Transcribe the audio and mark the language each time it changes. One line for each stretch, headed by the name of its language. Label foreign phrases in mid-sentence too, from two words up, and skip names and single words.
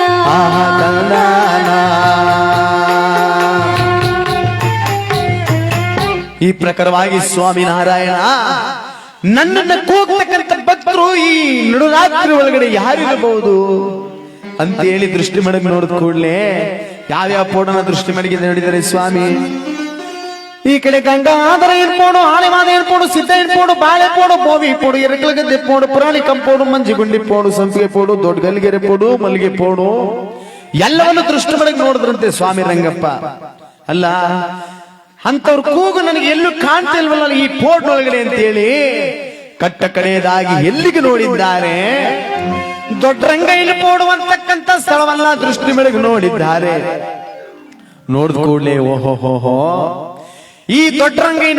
Kannada: ಆಹಾ ತಂದಾನ ಈ ಪ್ರಕಾರವಾಗಿ ಸ್ವಾಮಿ ನಾರಾಯಣ ನನ್ನನ್ನ ಕೂಗ್ತಕ್ಕಂಥ ಭಕ್ತರು ಈ ನಡುರಾತ್ರಿ ಒಳಗಡೆ ಯಾರಿರಬಹುದು ಅಂತ ಹೇಳಿ ದೃಷ್ಟಿ ಮಡಗಿ ನೋಡಿದ ಕೂಡಲೇ ಯಾವ್ಯಾವ ಪೋಡನ ದೃಷ್ಟಿ ಮಡಗಿ ನೋಡಿದರೆ ಸ್ವಾಮಿ ಈ ಕಡೆ ಗಂಗಾಧರ ಇರ್ಪೋಡು ಆಳೆಮಾದ ಇರ್ಪೋಡು ಸಿದ್ಧ ಇರ್ಪೋಡು ಬಾಳೆ ಪೋಡು ಬೋವಿ ಪೋಡು ಎರಕಲಗದ್ದೆ ಪೋಡು ಪುರಾಣಿ ಕಂಪೋಡು ಮಂಜಿಗುಂಡಿ ಪೋಡು ಸಂಪಿಗೆ ಪೋಡು ದೊಡ್ಡ ಗಲ್ಲಿಗೆರೆ ಪೋಡು ಮಲ್ಲಿಗೆ ಪೋಡು ಎಲ್ಲವನ್ನು ದೃಷ್ಟಿ ಮಡಗಿ ನೋಡಿದ್ರಂತೆ ಸ್ವಾಮಿ ರಂಗಪ್ಪ ಅಲ್ಲ ಅಂತವ್ರ ಕೂಗು ನನಗೆ ಎಲ್ಲೂ ಕಾಣ್ತಿಲ್ವಲ್ಲ ಈ ಪೋರ್ಟ್ ಒಳಗಡೆ ಅಂತೇಳಿ ಕಟ್ಟ ಕಡೆಯದಾಗಿ ಎಲ್ಲಿಗೆ ನೋಡಿದ್ದಾರೆ ದೊಡ್ಡ ರಂಗೈಲಿ ಪೋಡುವಂತಕ್ಕಂಥ ಸ್ಥಳವನ್ನ ದೃಷ್ಟಿ ಬೆಳಗ್ಗೆ ನೋಡಿದ್ದಾರೆ ನೋಡಿದ ಕೂಡಲೇ ಓಹೋ ಈ ದೊಡ್ಡ ರಂಗೈನ